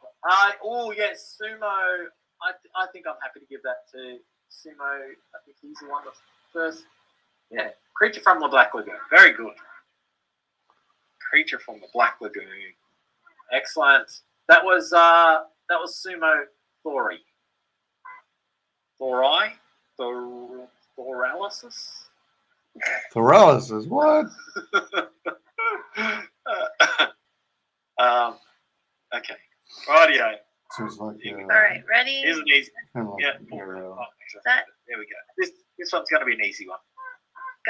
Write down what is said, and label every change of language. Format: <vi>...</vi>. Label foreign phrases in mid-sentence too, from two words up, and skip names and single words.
<en>Oh yes, Sumo. I think I'm happy to give that to Sumo. I think he's the one that's first. Yeah, Creature from the Black Lagoon. Very good. Creature from the Black Lagoon. Excellent. That was Sumo Thori. Thori? Thoralysis? Paralysis, what? Okay. Rightio. Seems like All All right, ready, Here's an easy. kind of like Yeah. your, set, There we go. This one's going to be an easy one. go.</en>